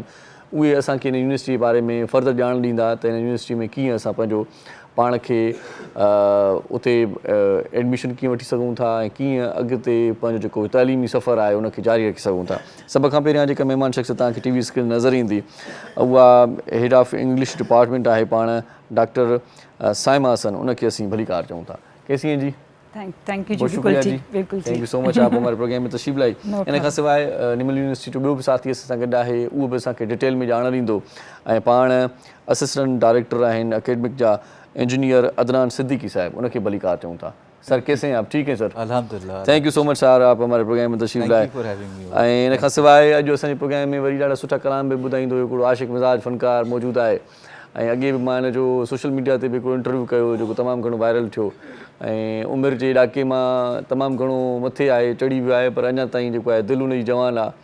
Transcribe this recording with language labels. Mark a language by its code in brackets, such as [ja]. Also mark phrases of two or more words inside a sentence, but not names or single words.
[sd] उहे असांखे इन यूनिवर्सिटी जे बारे में फर्दर ॼाण ॾींदा त इन यूनिवर्सिटी में कीअं असां पंहिंजो पाण खे उते एडमिशन कीअं वठी सघूं था ऐं कीअं अॻिते पंहिंजो जेको तालीमी सफ़र आहे उनखे जारी रखी सघूं था। सभ खां पहिरियां जेका महिमान शख़्स तव्हांखे TV स्क्रीन नज़र ईंदी उहा [en] head of English department [sd] आहे पाण डॉक्टर साइमा हसन, उनखे असीं भलीकार चऊं था। [ur] کیسی ہیں جی? [en] thank you [ur] جی, بہت شکریہ جی, بالکل [en] thank you so much [ur] آپ ہمارے پروگرام میں تشریف لائی. [sd] इन खां सवाइ निमल यूनिवर्सिटी जो ॿियो बि साथी असां सां गॾु आहे, उहो बि असांखे डिटेल में ॼाण ॾींदो। ऐं पाण [en] assistant director [sd] आहिनि अकेडमिक जा इंजीनियर अदनान सिद्दीकी साहब, उनखे भलीकार चऊं था। [ur] سر کیسے ہیں آپ؟ ٹھیک ہیں سر? الحمدللہ. [en] thank you so much [ur] سر، آپ ہمارے پروگرام میں تشریف لائے. [sd] ऐं इन खां सवाइ अॼु असांजे प्रोग्राम में वरी ॾाढा सुठा कलाम बि ॿुधाईंदो हिकिड़ो आशिक़ मिज़ाज फ़नकार मौजूदु आहे। ऐं अॻे बि मां हिन जो [en] social media [sd] ते बि हिकिड़ो इंटरव्यू कयो जेको तमामु घणो वायरल थियो ऐं उमिरि जे ॾाके मां तमामु घणो मथे आहे, चढ़ी वियो आहे, पर अञा ताईं जेको आहे दिलि हुनजी जवान आहे।